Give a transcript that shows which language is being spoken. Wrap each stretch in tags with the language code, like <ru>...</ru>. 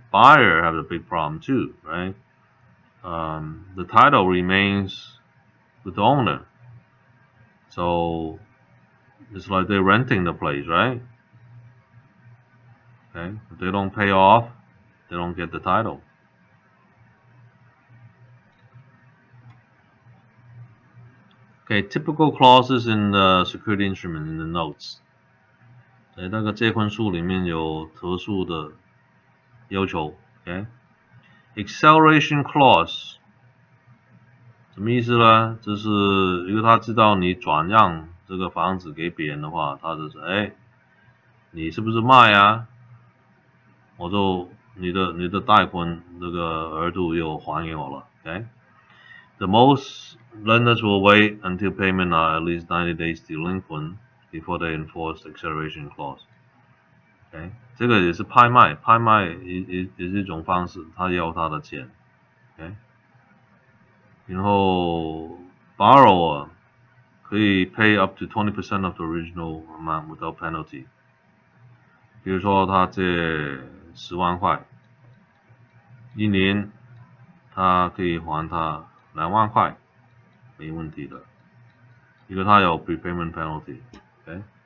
<en>Buyer have a big problem too, right? The title remains with the owner, so it's like they're renting the place, right? Okay, if they don't pay off, they don't get the title. Okay, typical clauses in the security instrument in the notes.</en> <zh>那个借款书里面有特殊的要求。 Okay, acceleration clause 什么意思呢？就是如果他知道你转让这个房子给别人的话，他就说，你是不是卖啊？我就你的贷款这个额度又还给我了。</zh> <en>Okay, the most lenders will wait until payment are at least 90 days delinquent before they enforce the acceleration clause.</en> <zh>Okay, 这个也是拍卖也是一种方式，他要他的钱。</zh> <en>Okay,</en> <zh>然后</zh> <en>borrower</en> <zh>可以</zh> <en>pay up to 20% of the original amount without penalty.</en> <zh>比如说他借10万块，1年他可以还他2万块，没问题的，因为他有 prepayment penalty。Okay?</zh>